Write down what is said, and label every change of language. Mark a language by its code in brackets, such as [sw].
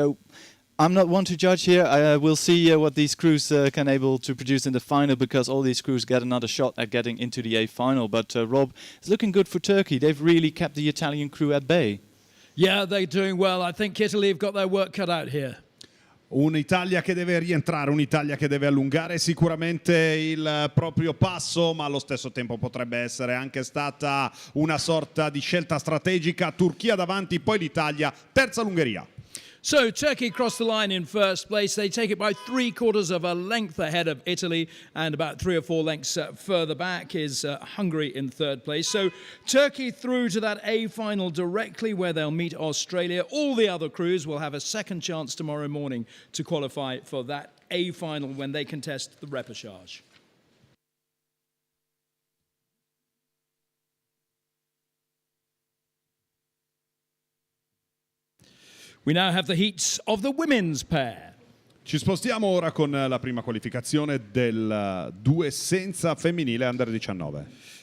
[en] So I'm not one to judge here. We'll see what these crews can able to produce in the final, because all these crews get another shot at getting into the A final. But Rob, it's looking good for Turkey. They've really kept the Italian crew at bay. Yeah, they're doing well. I think Italy have got their work cut out here. [it] Un'Italia che deve rientrare, un'Italia che deve allungare sicuramente il proprio passo, ma allo stesso tempo potrebbe essere anche stata una sorta di scelta strategica. Turchia davanti, poi l'Italia, terza l'Ungheria. [en] So Turkey crossed the line in first place. They take it by 3/4 of a length ahead of Italy, and about 3 or 4 lengths further back is Hungary in third place. So Turkey through to that A final directly, where they'll meet Australia. All the other crews will have a second chance tomorrow morning to qualify for that A final when they contest the repechage. We now have the heats of the women's pair. [it] Ci spostiamo ora con la prima qualificazione del 2 senza femminile under 19.